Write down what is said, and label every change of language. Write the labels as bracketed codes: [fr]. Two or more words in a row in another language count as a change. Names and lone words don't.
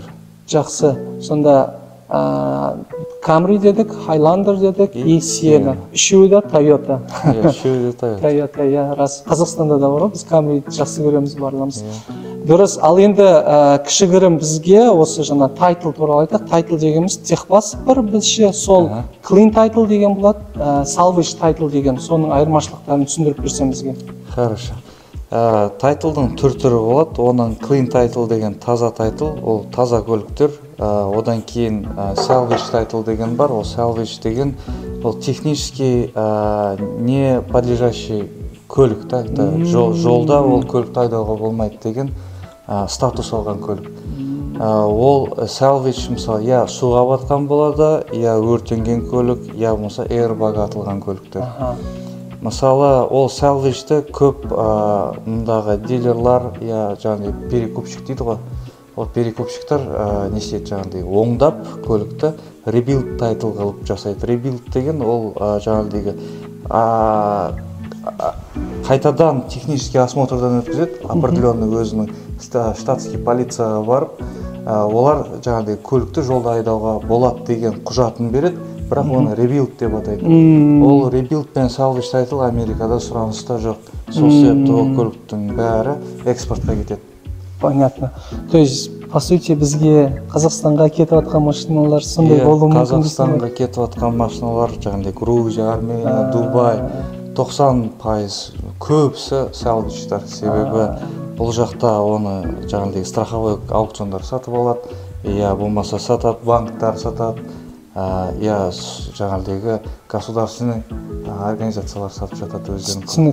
[kk] Жақсы. Сонда Camry дедік, Highlander дедік, и Sienna. Үшеуі де Toyota. Үшеуі де Toyota. Toyota, рас. Қазақстанда да бар, біз Camry жақсы көреміз, барлығымыз. Дұрыс. Ал енді кішігірім бізге осы жаңа тайтл туралы айтақ. Тайтл дегеніміз техпаспорт бізде, сол [en] clean title [kk] деген болады, [en] salvage title [kk] деген, соның айырмашылықтарын түсіндіріп берсем бізге. [ru] Хорошо. [kk] Тайтлдың түр-түрі болады. Оның [en] clean title [kk] деген таза тайтл, ол таза көліктер. Одан кейін [en] salvage title [kk] деген бар. Ол salvage деген ол [ru] технически не подлежащий [kk] көлік, жолда ол көлікті айдауға болмайды деген статус алған көлік. Ол salvage мысалы я суға батқан болады, я өртенген көлік, я болмаса airbag атылған көліктер. Мысалы ол salvage'ті көп мұндағы дилерлар, я жаңағыдай перекупщик дейді ғой. Ол перекупщиктар не істейді жаңағыдай оңдап көлікті [en] rebuild title [kk] қылып жасайды. Rebuild деген ол жаңағыдай қайтадан [ru] технический осмотрдан [kk] өткізеді, определенный өзінің штатский полицияға барып, олар жаңағыдай көлікті жолда айдауға болады деген құжатын береді, бірақ оны rebuild деп атайды. Ол rebuild пен [en] salvage title [kk] Америкада сұраныста жоқ. Сол себепті ол көліктің бәрі экспортқа кетеді. [ru] Понятно. То есть, по сути, [kk] бізге Қазақстанға кетіп жатқан машиналар сондай болуы мүмкін. Қазақстанға кетіп жатқан машиналар, жаңағыдай Грузия, Армения, Дубай, 90% көбісі salvage'тар. Себебі бұл жақта оны жаңағыдай страховой аукциондар сатып алады, я болмаса сатады, банктар сатады, я жаңағыдай государственный организациялар сатып жатады өздерінің.